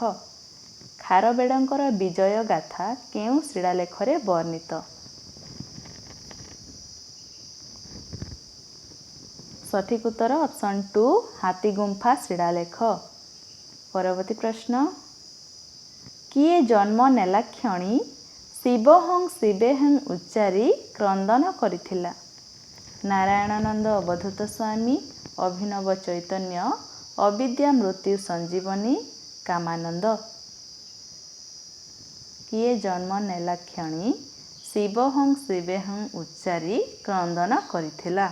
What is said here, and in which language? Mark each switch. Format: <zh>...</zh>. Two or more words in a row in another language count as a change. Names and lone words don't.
<or>ଖାରବେଳଙ୍କର ବିଜୟ ଗାଥା କେଉଁ ଶିଳାଲେଖ ରେ ବର୍ଣ୍ଣିତ। ସଠିକ ଉତ୍ତର ଅପସନ 2 ହାତୀଗୁମ୍ଫା ଶିଳାଲେଖ। ପରବର୍ତ୍ତୀ ପ୍ରଶ୍ନ କିଏ ଜନ୍ମ ନେଲା କ୍ଷଣି ଶିବୋହଂ ଶିବୋହଂ ଉଚ୍ଚାରି କ୍ରନ୍ଦନ କରିଥିଲା। नारायणानंद अवधूत स्वामी, अभिनव चैतन्य, अविद्या मृत्यु संजीवनी, कामानंद। କିଏ ଜନ୍ମ ନେଲା କ୍ଷଣି ଶିବୋହଂ ଶିବୋହଂ ଉଚ୍ଚାରି କ୍ରନ୍ଦନ କରିଥିଲା।</or>